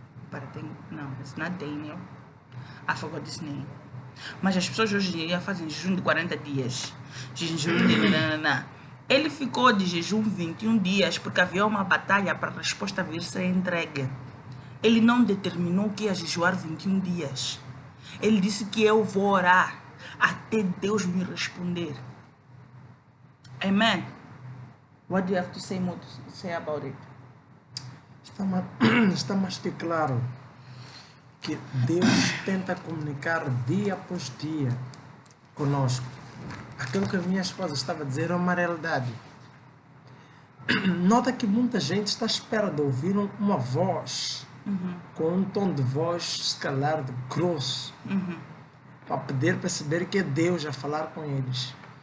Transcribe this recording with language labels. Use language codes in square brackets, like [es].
[en] But I think, no, it's not Daniel. I forgot his name. [pt] Mas as pessoas hoje em dia fazem jejum de 40 dias. Jejum de... Ele ficou de jejum 21 dias porque havia uma batalha para a resposta vir ser entregue. Ele não determinou que ia jejuar 21 dias. Ele disse que eu vou orar até Deus me responder. Amen. [en] What do you have to say more to say about it? [pt] Está mais que claro que Deus tenta comunicar dia após dia conosco. Aquilo que a minha esposa estava a dizer é uma realidade. Nota que muita gente está à espera de ouvir uma voz com um tom de voz, se calhar, de grosso, para poder perceber que é Deus a falar com eles.